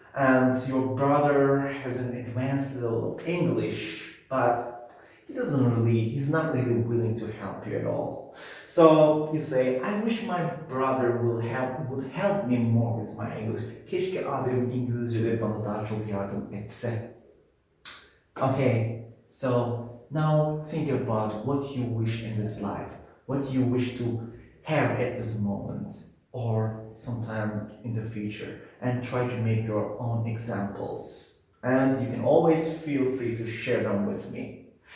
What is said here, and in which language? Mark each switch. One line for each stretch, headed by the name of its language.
English: And your brother has an advanced level of English, but he's not really willing to help you at all. So you say, I wish my brother would help me more with my English.
Turkish: Keşke abim İngilizce'de bana daha çok yardım etse.
English: Okay, so now think about what you wish in this life, what you wish to have at this moment or sometime in the future. and try to make your own examples. And you can always feel free to share them with me.